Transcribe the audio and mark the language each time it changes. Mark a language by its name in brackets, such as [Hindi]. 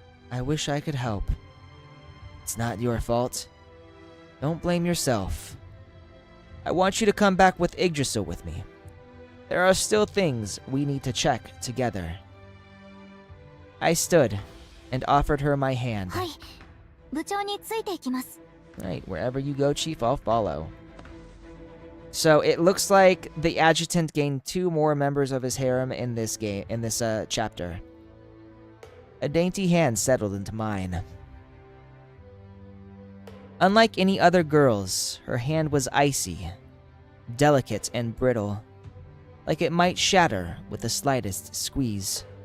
[English] I wish I could help. It's not your fault. Don't blame yourself. I want you to come back with Yggdrasil with me. There are still things we need to check together. I stood and offered her my hand. [Japanese] はい、部長についていきます。 [English] Right, wherever you go, Chief, I'll follow. So it looks like the adjutant gained 2 more members of his harem in this chapter. A dainty hand settled into mine. Unlike any other girl's, her hand was icy, delicate and brittle, like it might shatter with the slightest squeeze.